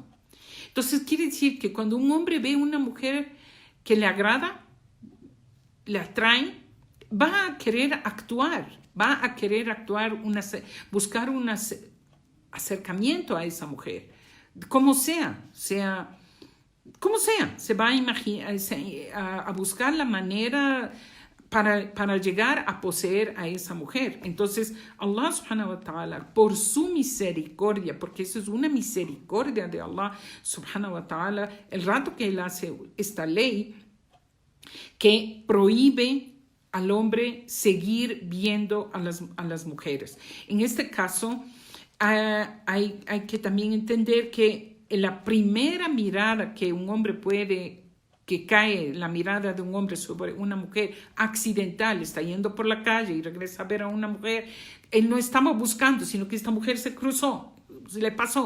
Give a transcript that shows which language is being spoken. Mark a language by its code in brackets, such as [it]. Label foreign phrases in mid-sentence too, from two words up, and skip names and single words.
[es] Entonces quiere decir que cuando un hombre ve a una mujer que le agrada, le atrae, va a querer actuar, buscar un acercamiento a esa mujer, como sea, se va a imaginar, a buscar la manera para llegar a poseer a esa mujer. Entonces, [ar] الله سبحانه وتعالى, [es] por su misericordia, porque eso es una misericordia de Allah [ar] سبحانه وتعالى, [es] el rato que Él hace esta ley que prohíbe al hombre seguir viendo a las mujeres. En este caso, hay que también entender que la primera mirada que un hombre que cae la mirada de un hombre sobre una mujer accidental, está yendo por la calle y regresa a ver a una mujer, él no estaba buscando, sino que esta mujer se cruzó, se le pasó.